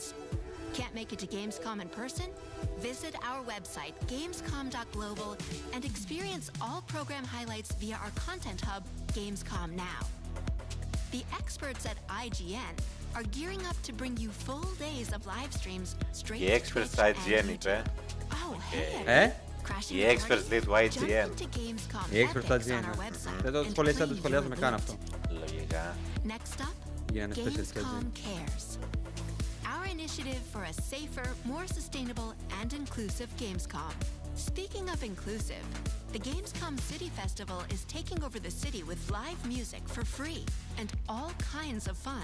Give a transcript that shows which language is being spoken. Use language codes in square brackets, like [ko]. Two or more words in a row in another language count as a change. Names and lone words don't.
[en] Can't make it to Gamescom in person? Visit our website, gamescom.global, and experience all program highlights via our content hub, Gamescom Now. The experts at IGN are gearing up to bring you full days of live streams straight [el] Οι experts του IGN είπε. [en] Oh, hey. [el] Οι experts λέει του IGN. Οι experts του IGN. Δεν το σχολιάζουμε καν αυτό. Λογικά. [en] Next up, [el] Γίνανε special [en] Gamescom Cares. Our initiative for a safer, more sustainable, and inclusive Gamescom. Speaking of inclusive, the Gamescom City Festival is taking over the city with live music for free and all kinds of fun.